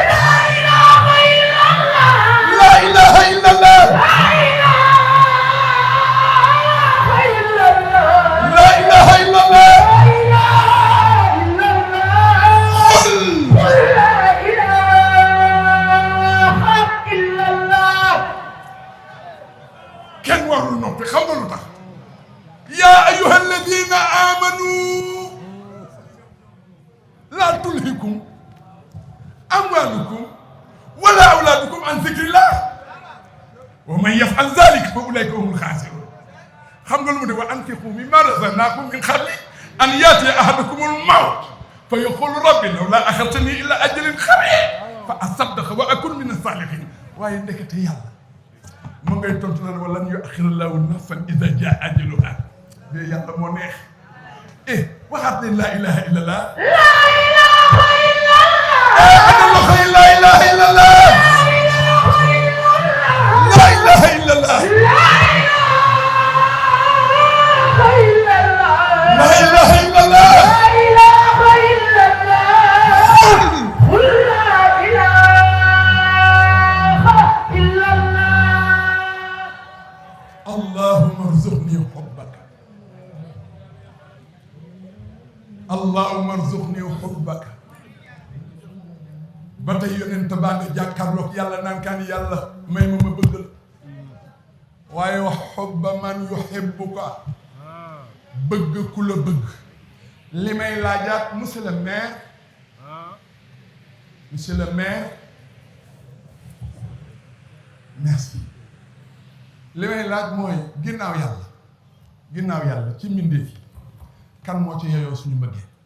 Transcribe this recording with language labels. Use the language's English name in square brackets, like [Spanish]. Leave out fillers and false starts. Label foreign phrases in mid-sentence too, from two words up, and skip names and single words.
[Arabic] لا إله إلا الله لا إله إلا الله [Wolof] kenn warul noppi xam nga lu tax [Arabic] يا أيها الذين آمنوا لا تلهكم أموالكم ولا أولادكم عن ذكر الله ومن يفعل ذلك فأولئك هم الخاسرون [Wolof] xam nga lu mu def [Arabic] وأنفقوا مما رزقناكم من قبل أن يأتي أحدكم الموت فيقول رب لولا أخرتني إلى أجل قريب فأصدق وأكن من الصالحين [Wolof] waaye ndekete yàlla ma ngay tontu naan [Arabic] ولن يؤخر الله نفسا إذا جاء أجلها [Wolof] de yàlla moo neex waxaat leen [Arabic] لا إله إلا الله [Wolof] ana loxo yi [Arabic] لا إله إلا الله لا إله إلا الله لا إله إلا الله اللهم ارزقني حبك اللهم ارزقني حبك [Wolof] ba tey yonent baa nga jàkkaarloog yàlla naan kaan yàlla may ma bëgg la waaye wax [Arabic] حب من يحبك [Wolof] bëgg ku la bëgg li may laajaat [French] monsieur le maire [Wolof] merci li may laaj mooy ginnaaw yàlla ci mbindeef yi kan moo ci yeyoo suñu mbëggee